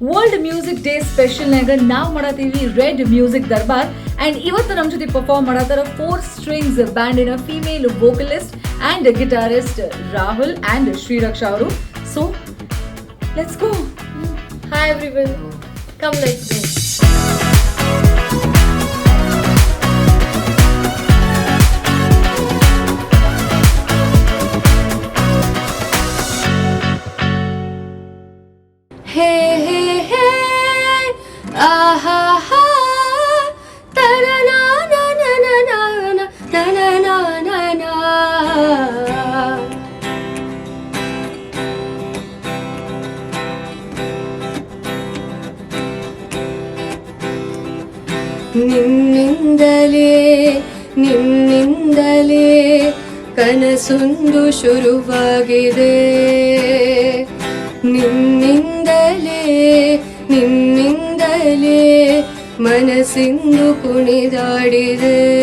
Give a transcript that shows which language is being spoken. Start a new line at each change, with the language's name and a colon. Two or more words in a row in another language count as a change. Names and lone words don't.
English: World Music Day special
Kannada: ನಾಗ ನಾವು ಮಾಡತ್ತೀವಿ
English: Red Music Darbar.
Kannada: ಅಂಡ್ ಇವತ್ತು ನಮ್ಮ ಜೊತೆ ಪರ್ಫಾರ್ಮ್ ಮಾಡತ್ತಾರ 4 strings ಬ್ಯಾಂಡಿನ
English: female vocalist and guitarist
Kannada: ರಾಹುಲ್ ಅಂಡ್ ಶ್ರೀರಕ್ಷಾ ಅವರು.
English: so let's go. Hi everyone, come let's go. Hey hey hey, ah ha ha, ta na na na na na na na na na na na.
Kannada: ನಿನ್ನಿಂದಲೇ ಕನಸೊಂದು ಶುರುವಾಗಿದೆ, ನಿನ್ನಿಂದಲೇ ಮನಸ್ಸಿಂದು ಕುಣಿದಾಡಿದೆ.